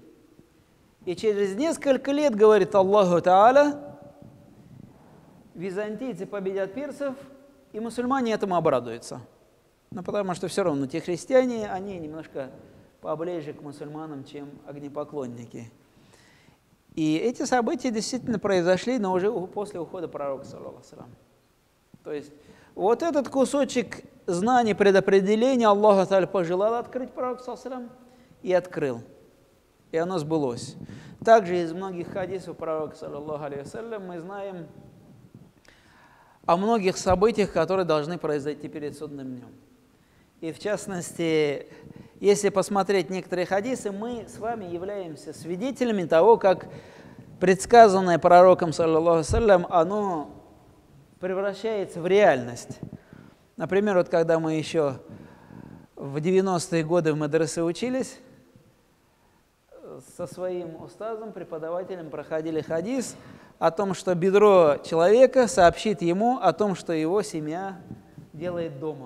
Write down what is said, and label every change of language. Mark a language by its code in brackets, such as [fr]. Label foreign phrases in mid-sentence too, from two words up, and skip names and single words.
[ru] И через несколько лет, говорит [ar] الله تعالى, [ru] византийцы победят персов, и мусульмане этому обрадуются. Ну, потому что все равно те христиане, они немножко поближе к мусульманам, чем огнепоклонники. И эти события действительно произошли, но уже после ухода пророка, [ar] صلى الله عليه وسلم. [ru] То есть вот этот кусочек знаний предопределения [ar] الله تعالى [ru] пожелал открыть пророку, [ar] صلى الله عليه وسلم, [ru] и открыл. И оно сбылось. Также из многих хадисов пророка, [ar] صلى الله عليه وسلم, [ru] мы знаем о многих событиях, которые должны произойти перед судным днем. И в частности, если посмотреть некоторые хадисы, мы с вами являемся свидетелями того, как предсказанное пророком, [ar] صلى الله عليه وسلم, [ru] оно превращается в реальность. Например, вот когда мы еще в 90-е годы в медресе учились, со своим устазом, преподавателем проходили хадис о том, что бедро человека сообщит ему о том, что его семья делает дома.